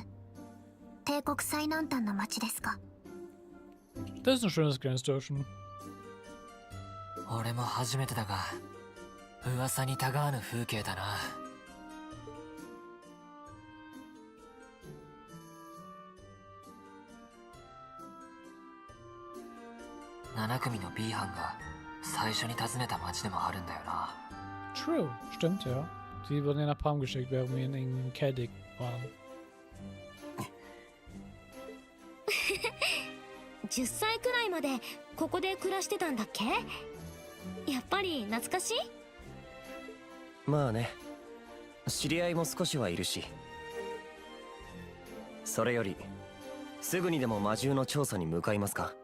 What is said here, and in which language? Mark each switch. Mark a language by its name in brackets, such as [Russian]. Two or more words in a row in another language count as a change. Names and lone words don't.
[Japanese] 帝国最南端の町ですか。 [German] Das ist ein schönes kleines Dörfchen. [Japanese] 俺も初めてだが噂にたがわぬ風景だな。7組の B 班が最初に訪ねた町でもあるんだよな。 [German] True, stimmt ja. Die wurden ja nach Palm geschickt, während wir in Caddick waren. [Japanese] 10 歳くらいまでここで暮らしてたんだっけ。やっぱり懐かしい。まあね、 知り合いも少しはいるし。それよりすぐにでも魔獣の調査に向かいますか？